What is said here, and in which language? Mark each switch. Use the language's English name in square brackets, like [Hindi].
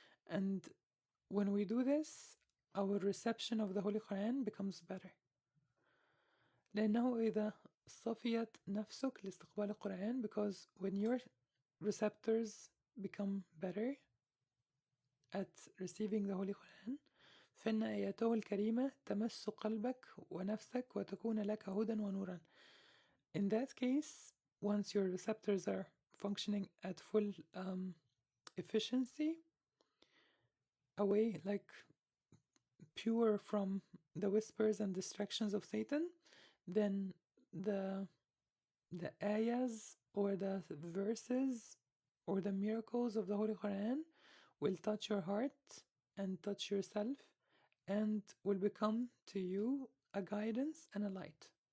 [English] And when we do this, our reception of the Holy Quran becomes better. [Arabic] لأنه إذا صفيت نفسك لاستقبال القرآن, [English] because when your receptors become better at receiving the Holy Quran, [Arabic] فإن آياته الكريمة تمس قلبك ونفسك وتكون لك هدى ونورا. [English] In that case, once your receptors are functioning at full efficiency, away, like pure from the whispers and distractions of Satan, then the ayahs or the verses or the miracles of the Holy Quran will touch your heart and touch yourself and will become to you a guidance and a light.